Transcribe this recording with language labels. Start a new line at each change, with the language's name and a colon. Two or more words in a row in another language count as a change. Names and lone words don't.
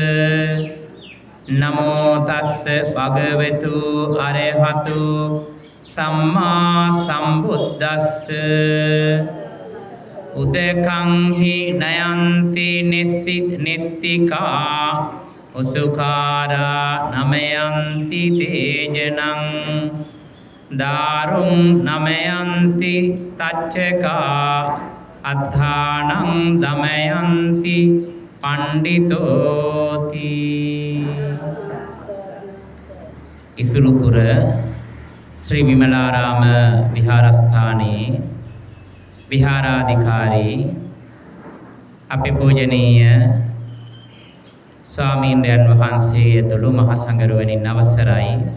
Pali: නමෝ තස්ස භගවතු අරහතු සම්මා සම්බුද්දස්ස උදකං හි නයන්ති නිත්තිකා උසුකාරා නමයන්ති තේජනං දාරුං නමයන්ති තච්චකා අත්ථානං දමයන්ති පණ්ඩිතෝති.
Sinhala: ඉසුරුපුර ශ්‍රී විමලාරාම විහාරස්ථානයේ විහාරාධිකාරී අපේ පූජනීය ස්වාමීන්ද්‍රයන් වහන්සේ ඇතුළු මහා සංඝරුවනින් අවසරයි.